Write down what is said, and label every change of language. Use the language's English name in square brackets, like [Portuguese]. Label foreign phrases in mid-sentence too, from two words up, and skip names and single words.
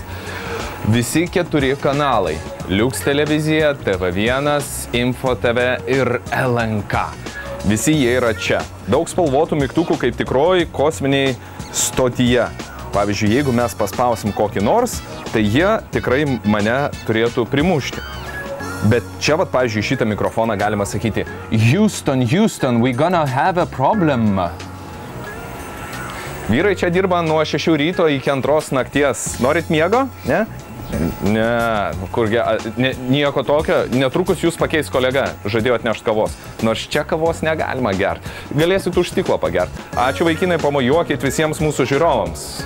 [Lithuanian] Visi 4 kanalai – Liuks televizija, TV1, Info TV ir LNK. Visi jie yra čia. Daug spalvotų mygtukų kaip tikroji kosminiai stotyje. Pavyzdžiui, jeigu mes paspausim kokį nors, tai jie tikrai mane turėtų primušti. Bet čia, pavyzdžiui, šitą mikrofoną galima sakyti [English] Houston, Houston, we gonna have a problem. [Lithuanian] Vyrai čia dirba nuo 6 ryto iki 2 nakties. Norit miego? Ne? Ne, nieko tokio. Netrukus jūs pakeis kolega, žadėjo atnešti kavos. Nors čia kavos negalima gerti. Galėsit už stiklo pagerti. Ačiū vaikinai, pamojuokit visiems mūsų žiūrovams.